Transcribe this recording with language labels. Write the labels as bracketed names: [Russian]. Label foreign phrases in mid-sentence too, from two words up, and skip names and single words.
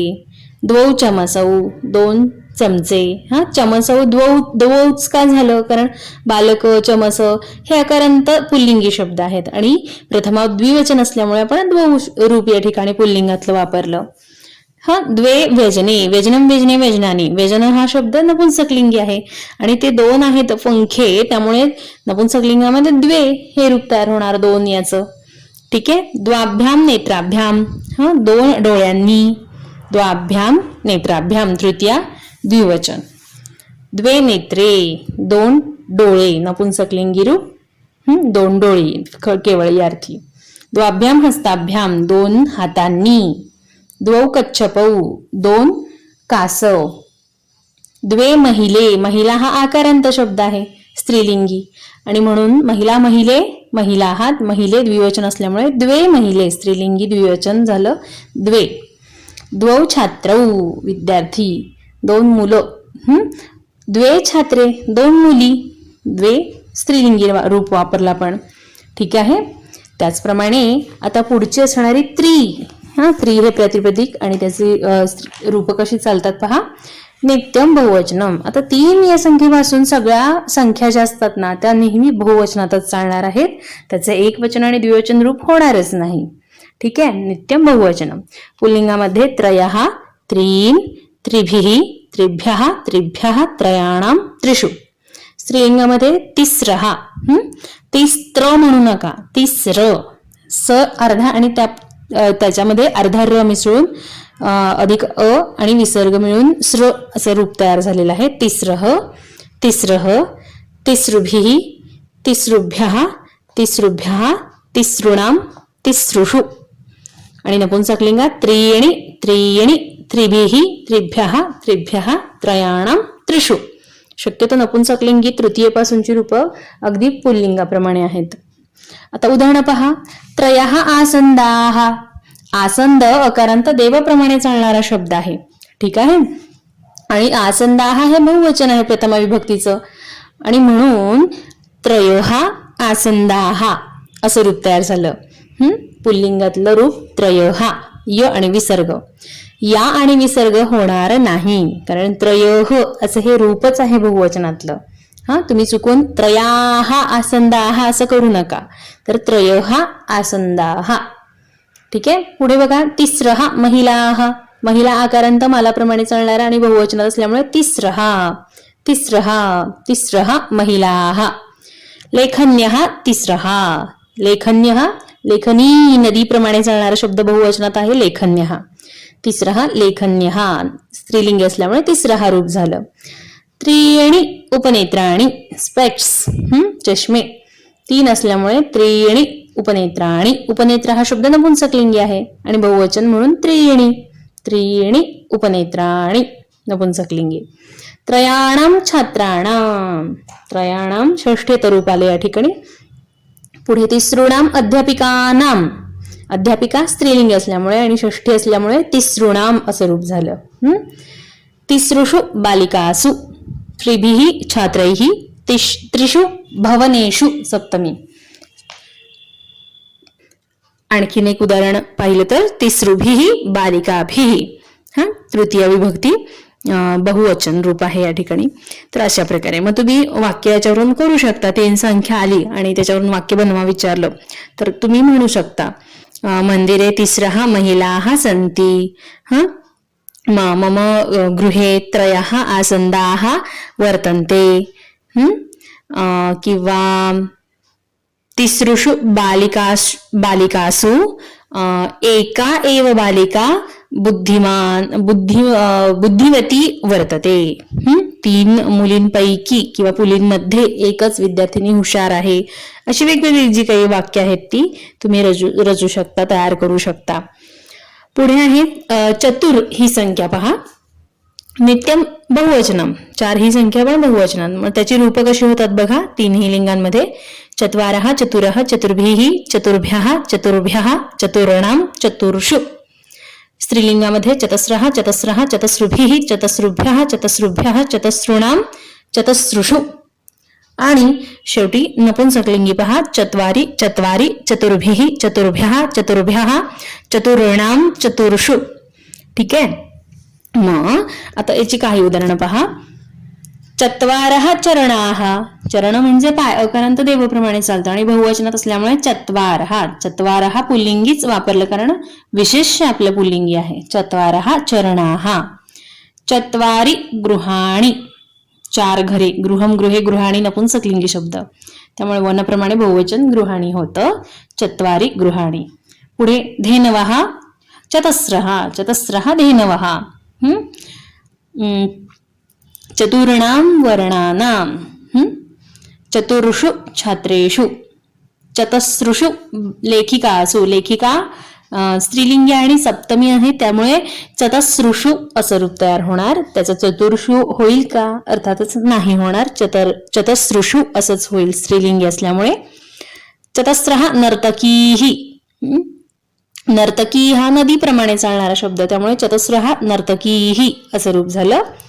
[Sanskrit] द्वौ चमसौ, 2 चमचे. चमसौ द्वौच [Marathi] का झालं? कारण बालक, चमस हे अकारांत पुल्लिंगी शब्द आहेत आणि प्रथमा द्विवचन असल्यामुळे आपण द्वौ रूप या ठिकाणी पुल्लिंगातलं वापरलं. [Sanskrit] द्वे व्यजने, व्यजनम व्यजने व्यजनानी. [Marathi] व्यजन हा शब्द नपुंसकलिंगी आहे आणि ते 2 आहेत पंखे, त्यामुळे नपुंसकलिंगामध्ये द्वे हे रूप तयार होणार 2 याचं. ठीक आहे. [Sanskrit] द्वाभ्याम नेत्राभ्याम, 2 डोळ्यांनी. द्वाभ्याम नेत्राभ्याम तृतीया द्विवचन. द्वे नेत्रे, [Marathi] 2 डोळे नपुंसकलिंगी रूप, 2 डोळे केवळ या अर्थी. [Sanskrit] द्वाभ्याम हस्ताभ्याम, 2 हातांनी. द्वौ कच्छपौ, 2 कासव. द्वे महिले, [Marathi] महिला हा आकारांत शब्द आहे स्त्रीलिंगी आणि म्हणून महिला, महिले, महिलाहात, महिले द्विवचन असल्यामुळे [Sanskrit] द्वे महिले [Marathi] स्त्रीलिंगी द्विवचन झालं द्वे. [Sanskrit] द्वौ छात्रौ, विद्यार्थी. [Marathi] 2 मुलं. [Sanskrit] द्वे छात्रे, [Marathi] 2 मुली. द्वे स्त्रीलिंगी रूप वापरला पण. ठीक आहे. त्याचप्रमाणे आता पुढची असणारी त्री. त्री हे प्रतिपदिक आणि त्याची रूप कशी चालतात पहा. [Sanskrit] नित्यम बहुवचनम. [Marathi] आता 3 या संख्येपासून सगळ्या संख्या ज्या असतात ना त्या नेहमी बहुवचनातच चालणार आहेत. त्याचे एकवचन आणि द्विवचन रूप होणारच नाही. ठीक आहे. [Sanskrit] नित्यम बहुवचनम. पुल्लिंगामध्ये त्रयः, त्रीन्, त्रिभिः, त्रिभ्यः, त्रिभ्यः, त्रयाणाम, त्रिषु. [Marathi] स्त्रीलिंगामध्ये तिस्रः. तिस्त्र म्हणू नका, तिस्र. स अर्धा आणि त्याच्यामध्ये अर्धा र मिसळून अधिक अ आणि विसर्ग मिळून स्र असं रूप तयार झालेलं आहे. [Sanskrit] तिस्रः, तिस्रः, तिसृभिः, तिसृभ्यः, तिसृभ्यः, तिसृणाम, तिसृषु. आणि नपुंसकलिंगात त्रीणि, त्रीणि, त्रिभिः, त्रिभ्यः, त्रिभ्यः, त्रयाणाम, त्रिषु. [Marathi] शक्यतो नपुंसकलिंगी तृतीयपासूनची रूपं अगदी पुल्लिंगाप्रमाणे आहेत. आता उदाहरण पहा. [Sanskrit] त्रयः आसंदाः. [Marathi] आसंद अकारांत देवाप्रमाणे चालणारा शब्द आहे. ठीक आहे. आणि आसंदाः हे बहुवचन आहे प्रथमा विभक्तीचं आणि म्हणून [Sanskrit] त्रयः आसंदाः [Marathi] असं रूप तयार झालं. पुल्लिंगातलं रूप त्रयः. य आणि विसर्ग. या आणि विसर्ग होणार नाही कारण त्रयः असं हे रूपच आहे बहुवचनातलं. तुम्ही चुकून [Sanskrit] त्रयाः आसंदाः [Marathi] असं करू नका. [Sanskrit] तर त्रयः आसंदाः. [Marathi] ठीक आहे. पुढे बघा. [Sanskrit] तिस्रः महिलाः. [Marathi] महिला आकारांत मालाप्रमाणे चालणारा आणि बहुवचनात असल्यामुळे [Sanskrit] तिस्रः, तिस्रः, तिस्रः महिलाः. लेखन्यः, तिस्रः. [Marathi] लेखन्यः, लेखनी नदीप्रमाणे चालणारा शब्द बहुवचनात आहे लेखन्यः. [Sanskrit] तिस्रः लेखन्यः [Marathi] स्त्रीलिंगी असल्यामुळे तिस्रः रूप झालं. [Sanskrit] त्रीणि उपनेत्राणि, स्पेक्स, चष्मे. [Marathi] 3 असल्यामुळे [Sanskrit] त्रीणि उपनेत्राणि. [Marathi] उपनेत्र हा शब्द नपुंसकलिंगी आहे आणि बहुवचन म्हणून त्रीणि. [Sanskrit] त्रीणि उपनेत्राणि नपुंसकलिंगी. त्रयाणाम छात्राणाम. [Marathi] त्रयाणाम षष्ठ्यत रूप आले या ठिकाणी. [Sanskrit] पुढे तिसृणाम अध्यापिकानाम. अध्यापिका स्त्रीलिंगी असल्यामुळे आणि षष्ठी असल्यामुळे तिसृणाम असं रूप झालं. तिसृषु बालिकासु. त्रिभिः छात्रैः. त्रिषु भवनेषु सप्तमी. [Marathi] आणखीन एक उदाहरण पाहिलं तर [Sanskrit] तिसृभिः बालिकाभिः. [Marathi] तृतीय विभक्ती बहुवचन रूप आहे या ठिकाणी. तर अशा प्रकारे मग तुम्ही वाक्य याच्यावरून करू शकता. 3 संख्या आली आणि त्याच्यावरून वाक्य बनवा विचारलं तर तुम्ही म्हणू शकता. [Sanskrit] मंदिरे तिस्रः महिलाः सन्ति. मम गृहे त्रयः आसन्दाः वर्तन्ते. किंवा तिसृषु बालिकासु एका एव बालिका बुद्धिवती वर्तते. [Marathi] 3 मुलींपैकी किंवा मुलींमध्ये एकच विद्यार्थिनी हुशार आहे. अशी वेगवेगळी जी काही वाक्य आहेत ती तुम्ही रचू शकता, तयार करू शकता. पुढे आहे चतुर ही संख्या पहा. [Sanskrit] नित्यम बहुवचनम. [Marathi] 4 ही संख्या पण बहुवचनात. मग त्याची रूप कशी होतात बघा 3ही लिंगांमध्ये. [Sanskrit] चत्वारः, चतुरः, चतुर्भिः, चतुर्भ्यः, चतुर्भ्यः, चतुर्णाम, चतुर्षु. स्त्रीलिंगामध्ये चतस्रः, चतस्रः, चतस्रुभिः, चतस्रुभ्यः, चतस्रुभ्यः, चतस्रुणाम, चतस्रुषु. [Marathi] आणि शेवटी नपुंसकलिंगी पहा, [Sanskrit] चत्वारी चत्वारी, चतुर्भिः चतुर्भ्यः चतुर्भ्यः, चतुर्णाम चतुर्षु. [Marathi] ठीक आहे. मग आता याची काही उदाहरणं पहा. [Sanskrit] चत्वारः चरणाः, [Marathi] चरण म्हणजे पाय, अकारांत देवप्रमाणे चालतं आणि बहुवचनात असल्यामुळे चत्वारः. चत्वारः पुल्लिंगीच वापरलं कारण विशेष आपलं पुल्लिंगी आहे. [Sanskrit] चत्वारः चरणाः. चत्वारी गृहाणि, [Marathi] चार घरे. [Sanskrit] गृहम गृहे गृहाणी [Marathi] नपुंसकलिंगी शब्द, त्यामुळे वनप्रमाणे बहुवचन गृहाणी होतं. [Sanskrit] चत्वारी गृहाणी. पुढे धेनवः चतस्रः, चतस्रः धेनवः. चतुर्णां वर्णानां, चतुर्षु छात्रेषु. चतस्रुषु लेखिकासु, [Marathi] लेखिका स्त्रीलिंगी आणि सप्तमी आहे त्यामुळे चतस्रुषु असं रूप तयार होणार. त्याचं चतुर्षु होईल का? अर्थातच नाही होणार. चतस्रुषु असंच होईल स्त्रीलिंगी असल्यामुळे. [Sanskrit] चतस्रः नर्तकीही, [Marathi] नर्तकी हा नदीप्रमाणे चालणारा शब्द त्यामुळे [Sanskrit] चतस्रः नर्तकीही [Marathi] असं रूप झालं.